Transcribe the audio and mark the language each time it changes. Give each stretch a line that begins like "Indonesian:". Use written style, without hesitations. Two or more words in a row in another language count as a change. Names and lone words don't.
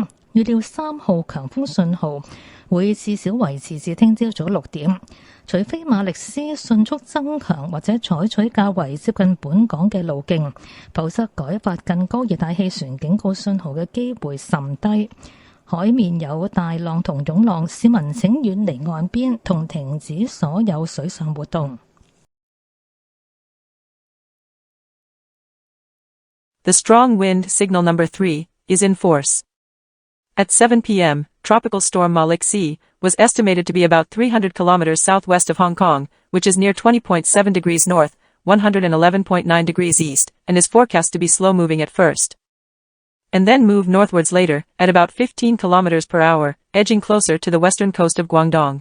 Cantonese: 預料3號強風信號會至少維持至聽朝早6點，除非馬力斯迅速增強或者採取較為接近本港嘅路徑，否則改發更高熱帶氣旋警告信號嘅機會甚低。海面有大浪同湧浪，市民請遠離岸邊同停止所有水上活動。
English: The strong wind signal number 3 is in force. At 7 p.m., tropical storm Malik C was estimated to be about 300 kilometers southwest of Hong Kong, which is near 20.7 degrees north, 111.9 degrees east, and is forecast to be slow-moving at first, and then move northwards later, at about 15 kilometers per hour, edging closer to the western coast of Guangdong.